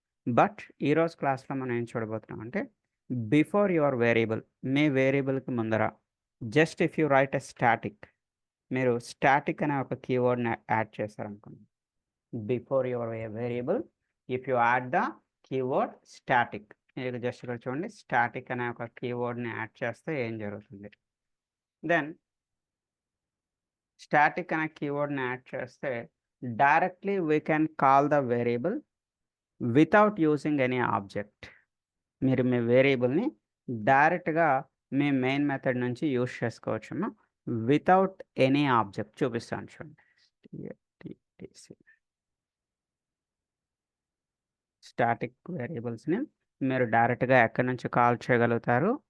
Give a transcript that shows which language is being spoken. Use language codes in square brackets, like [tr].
[te] But ఈరోజు క్లాస్లో మనం ఏం చూడబోతున్నాం అంటే, [en] before your variable, [te] మీ వేరియబుల్కి ముందర [en] just if you write a static, [te] మీరు స్టాటిక్ అనే ఒక కీవర్డ్ని యాడ్ చేశారనుకోండి. [en] before your variable if you add the keyword static, [te] మీరు జస్ట్ ఇక్కడ చూడండి, స్టాటిక్ అనే ఒక కీవర్డ్ని యాడ్ చేస్తే ఏం జరుగుతుంది? [en] then [te] స్టాటిక్ అనే కీవర్డ్ని యాడ్ చేస్తే [en] directly we can call the variable without using any object. [te] మీరు మీ వేరియబుల్ని డైరెక్ట్గా మీ మెయిన్ మెథడ్ నుంచి యూజ్ చేసుకోవచ్చమ్మా, [en] Without any object. [te] చూపిస్తాను చూడండి. స్టాటిక్ వేరియబుల్స్ని మీరు డైరెక్ట్గా ఎక్కడి నుంచి కాల్ చేయగలుగుతారు?